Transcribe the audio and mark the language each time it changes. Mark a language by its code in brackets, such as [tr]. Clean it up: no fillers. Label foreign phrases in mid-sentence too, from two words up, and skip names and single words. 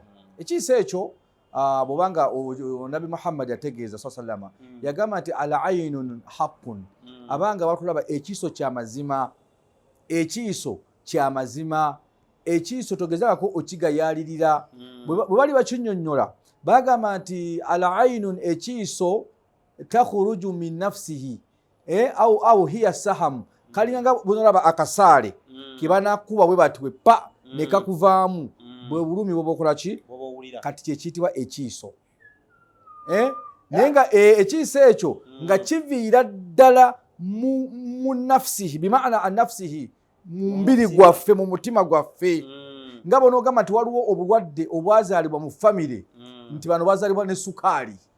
[lg] Ekiiso ekyo bw'obanga Nabi Muhammad yategeeza sallama yagamba nti [ar] العين حق [lg] abanga batulaba ekiiso ky'amazima ekiiso togezako okigayalirira bwe bali bakinnyonnyola bagamba nti [ar] العين [lg] ekiiso [ar] تخرج من نفسه أو هي سهم [lg] kalinganga bw'olaba akasaale kebanakuba bwe batiwe pa nekakuvaamu bwe bulumi bwobokola ki kati kyekiyitibwa ekiiso naye nga ekiiso ekyo nga kiviira ddala mu nafsihi [ar] بمعنى أنفسه [lg] mu mbiri gwaffe mu mutima gwaffe nga bonoogamba nti waliwo obulwadde obwazaalibwa mu famire nti bano bazaalibwa ne sukaali